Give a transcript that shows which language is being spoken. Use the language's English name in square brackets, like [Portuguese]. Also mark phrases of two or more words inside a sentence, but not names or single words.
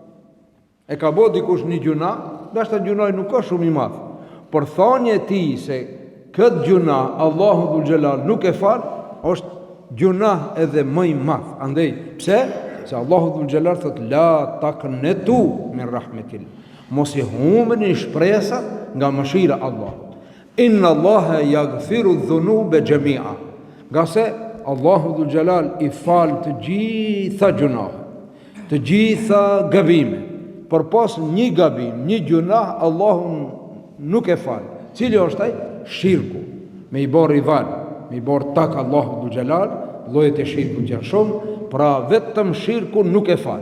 [Albanian] E ka bërë dikush një gjuna, ndoshta gjunahi nuk ka shumë i madh, por thonje e tij se këtë gjuna Allahu [Arabic] ذو الجلال [Albanian] nuk e fal, është gjunah edhe më i madh. Andaj, pse? Se Allahu [Arabic] ذو الجلال [Albanian] thot [Arabic] لا تقنطوا من رحمة. [Albanian] Mos i humbni shpresat nga mëshira e Allahut. [Arabic] إن الله يغفر الذنوب جميعا. [Albanian] Nga se Allahu [Arabic] ذو الجلال [Albanian] i fal të gjitha gjunahet, të gjitha gabimet. Por pas një gabim, një gjunah, Allahu nuk e fal. Cili është ai? Shirku. Me i bërë rival, me i bërë tak Allahu [Arabic] ذو الجلال, [Albanian] llojet e shirkut janë shumë, pra vetëm shirku nuk e fal.